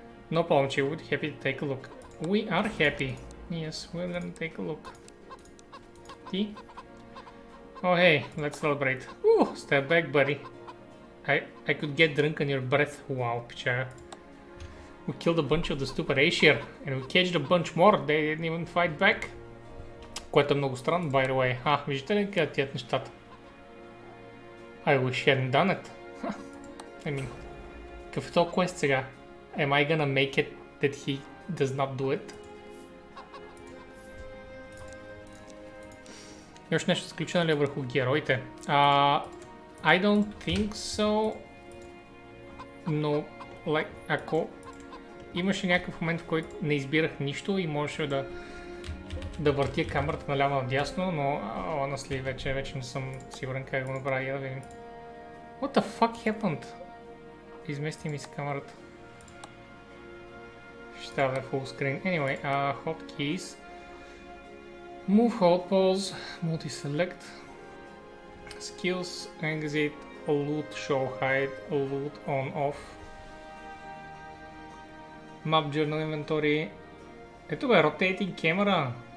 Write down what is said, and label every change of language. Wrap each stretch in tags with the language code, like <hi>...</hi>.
<en>No problem, Chief, we'd be happy to take a look. We are happy. Yes, we're gonna take a look. Tea? Oh hey, let's celebrate. Ooh, step back, buddy. I could get drunk on your breath. Wow, picha. We killed a bunch of the stupid Ashir, and we caged a bunch more. They didn't even fight back.</en> <bg>Което е много странно,</bg> <en>by the way.</en> <bg>Виждате ли къде тият нещата?</bg> <en>I wish I hadn't done it. I mean,</en> <bg>какъв е този квест сега?</bg> <en>Am I gonna make it that he does not do it?</en> <bg>И още нещо сключено ли е върху героите?</bg> <en>I don't think so.</en> <bg>Но, like, ако имаше някакъв момент, в който не избирах нищо и можеше да въртя камерата наляво надясно, но</bg> <en>honestly,</en> <bg>вече не съм сигурен как да го направя. Да видим.</bg> <en>What the fuck happened?</en> <bg>Измести ми с камерата. Ще трябва да е</bg> <en>full screen. Anyway, hotkeys. Move, hold, pause, multi-select. Skills, exit, loot, show, hide, loot, on, off.</en> <bg>Map, journal, inventory. Ето бе,</bg> <en>rotating camera.</en>